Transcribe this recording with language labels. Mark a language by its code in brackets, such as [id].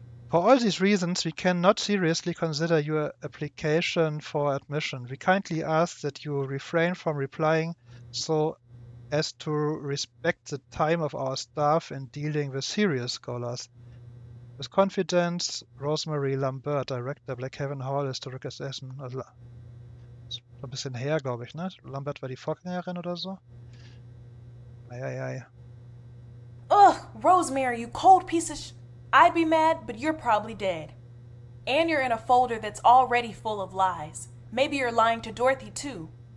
[en] For all these reasons, we cannot seriously consider your application for admission. We kindly ask that you refrain from replying so as to respect the time of our staff in dealing with serious scholars. With confidence, Rosemary Lambert, Director, Blackhaven Hall, Historical Session. [de] Also, ist ein bisschen her, glaube ich, ne? Lambert war die Vorgängerin oder so. Ei. [en] Ugh, Rosemary, you cold piece of I'd be mad, but you're probably dead. And you're in a folder that's already full of lies. Maybe you're lying to Dorothy, too.